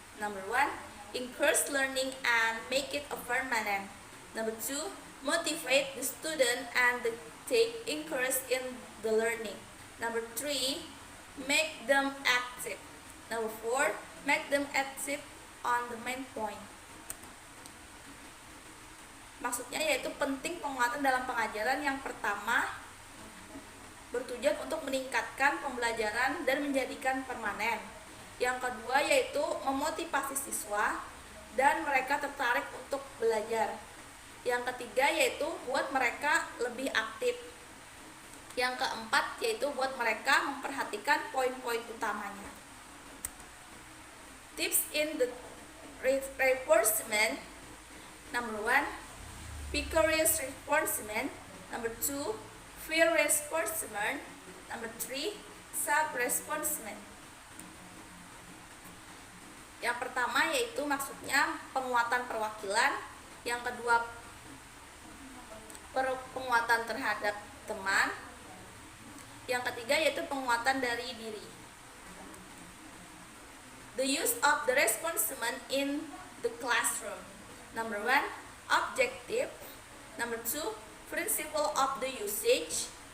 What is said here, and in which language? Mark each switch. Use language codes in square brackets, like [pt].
[en] Number 1, encourage learning and make it a permanent. Number 2, motivate the student and take interest in the learning. Number 3, make them active. Number 4, make them active on the main point. [id] Maksudnya yaitu penting penguatan dalam pengajaran. Yang pertama, bertujuan untuk meningkatkan pembelajaran dan menjadikan permanen. Yang kedua yaitu memotivasi siswa dan mereka tertarik untuk belajar. Yang ketiga yaitu buat mereka lebih aktif. Yang keempat yaitu buat mereka memperhatikan poin-poin utamanya. [en] Tips in the reinforcement. Number 1, vicarious reinforcement. Number 2, fear reinforcement. Number 3, self-reinforcement. [id] Yang pertama yaitu maksudnya penguatan perwakilan. Yang kedua, penguatan terhadap teman. Yang ketiga yaitu penguatan dari diri. [en] The use of the reinforcement in the classroom. Number 1, objective. Number 2, principle of the usage.